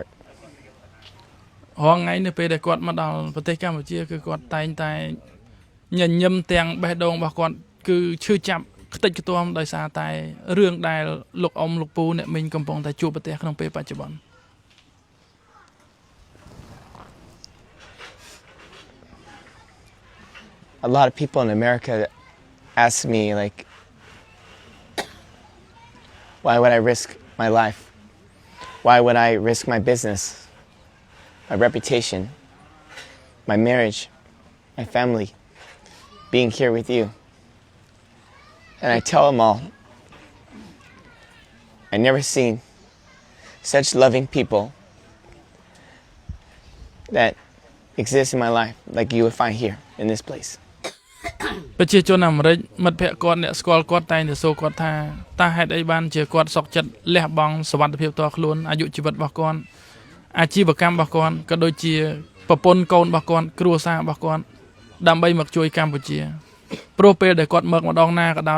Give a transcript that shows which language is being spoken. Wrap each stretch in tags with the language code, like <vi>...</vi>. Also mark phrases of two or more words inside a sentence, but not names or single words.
<km>រាល់ថ្ងៃនៅពេលដែលគាត់មកដល់ប្រទេសកម្ពុជាគឺគាត់តែងតែញញឹមទាំងបេះដូងរបស់គាត់គឺឈឺចាប់ខ្ទេចខ្ទាំដោយសារតែរឿងដែលលោកអ៊ំលោកពូអ្នកមីងកំពុងតែជួបប្រទះក្នុងពេលបច្ចុប្បន្ន</km> <en>A lot of people in America ask me like why would I risk my life? Why would I risk my business? My reputation, my marriage, my family, being here with you. And I tell them all, I've never seen such loving people that exist in my life like you would find here in this place.</en> <km>ប្រជាជនអាមេរិកមិត្តភ័ក្តិគាត់អ្នកស្គាល់គាត់តែងតែសួរគាត់ថាតើហេតុអីបានជាគាត់សុខចិត្តលះបង់សុវត្ថិភាពផ្ទាល់ខ្លួនអាយុជីវិតរបស់គាត់អាជីវ កម្មរបស់គាត់ក៏ដូចជាប្រពន្ធកូនរបស់គាត់គ្រួសាររបស់គាត់ដើម្បីមកជួយកម្ពុជាព្រោះពេលដែលគាត់មកម្ដងណាក៏ដោយ</km>